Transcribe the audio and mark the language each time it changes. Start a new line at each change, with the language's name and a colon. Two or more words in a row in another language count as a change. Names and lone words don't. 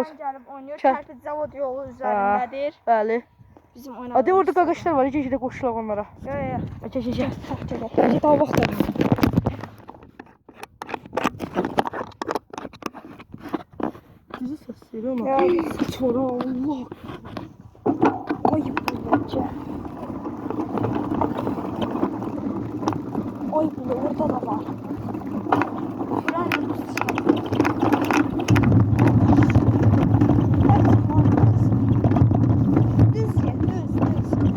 Azerbaijani: Sən gəlib oynayır. Kər- Kərpic zavod yolu üzərindədir. Bəli. Bizim Hadi oynadığımız. orada qaqaşlar var. Gecə də qoşulaq onlara. Yox. Gecə. Gecə daha vaxt var. Bizi səsləyir ona. Ya. Çora Allah. Oy bu. Oy bu orada da var. Düz ye, düz.